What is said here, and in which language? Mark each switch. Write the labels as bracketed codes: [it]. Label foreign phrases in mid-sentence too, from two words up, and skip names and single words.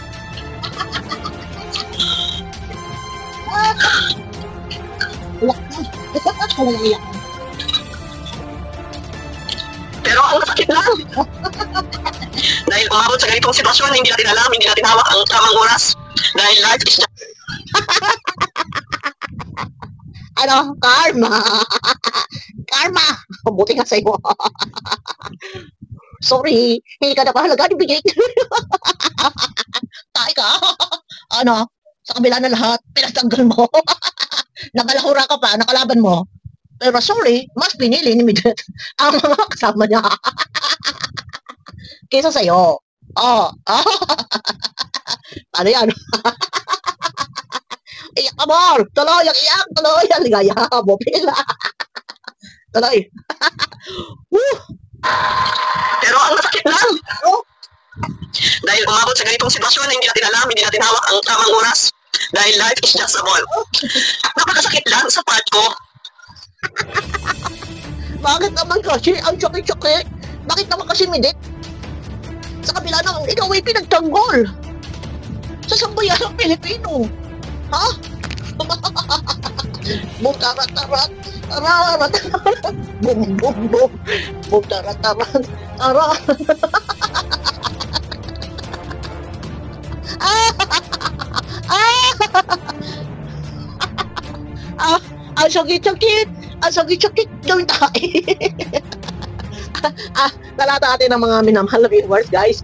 [tl] Pero ang sakit lang. Dahil umabot sa ganitong sitwasyon, hindi natin alam, hindi natin hawak ang tamang oras. [en] Dahil life is just... [tl] Karma. Karma. Buti nga sa'yo. Sorry, hindi ka na pahalaga ni Bigay. Tay ka. Sa kabila na lahat, pinagtanggal mo. Nabalahura ka pa, nakalaban mo. Pero sorry, mas pinili ni Midget ang mga kasama niya. Kesa sa'yo. Ano yan? Iyak ka more! Tuloy, iyak! Tuloy! Ligaya! Bopil! Tuloy! Woo! Pero ang masakit lang, dahil umabot sa ganitong sitwasyon na hindi natin alam, hindi natin hawak ang tamang oras. [en] Dahil life is just a ball. [tl] Napakasakit lang sa part ko. Bakit naman kasi ang choke-choke? Bakit naman kasi midit? Sa kabila ng ikaw ay pinagtanggol sa sambayan ng Pilipino. Ha? Bum tarat tarat tarat bum bum bum bum tarat tarat tarat. Ang sakit-sakit! Ang sakit-sakit! Gawin tayo! Talata natin ng mga minamahal na [en] viewers, guys.